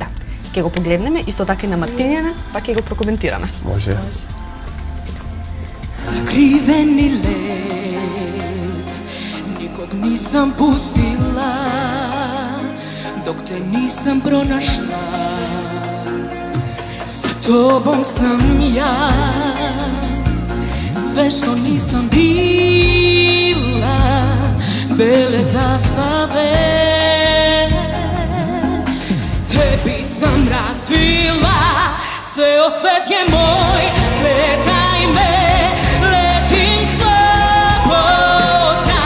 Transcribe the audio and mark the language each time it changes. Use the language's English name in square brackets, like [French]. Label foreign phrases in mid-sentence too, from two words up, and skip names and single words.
[Macedonian] Ќе го погледнеме, исто така и на Мартинијана, па ќе го прокоментираме. Може. [Serbian] Закривени лед, никог нисам пустила, док те нисам пронашла. Sa tobom sam ja, sve što nisam bila, bele zastave. Tebi sam razvila, ceo svet je moj, gledaj me, letim slobodna.